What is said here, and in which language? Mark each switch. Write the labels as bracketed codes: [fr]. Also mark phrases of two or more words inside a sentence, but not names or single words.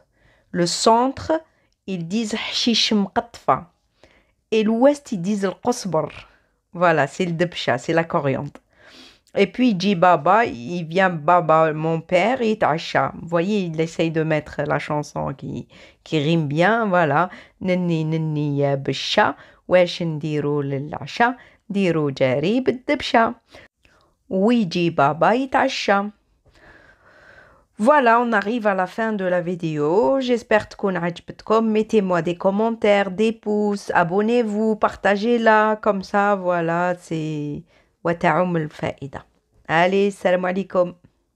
[fr] Le centre, ils disent [ar] حشيش مقطفة. [fr] Et l'Ouest, ils disent le qosbr. Voilà, c'est le debcha, c'est la coriandre. Et puis, il dit baba, il vient baba, mon père, et tacha. Vous voyez, il essaye de mettre la chanson qui rime bien, voilà. [ar] نني نني يا بيشة، واش نديرو للعشا، نديرو جاري بالدبشة. ويجي بابا يتعشى. [fr] Voilà, on arrive à la fin de la vidéo. J'espère [ar] تكون عجبتكم. [fr] Mettez-moi des commentaires, des pouces, abonnez-vous, partagez-la, comme ça, voilà, c'est [ar] وتعم الفائدة. [fr] Allez, [ar] سلام عليكم.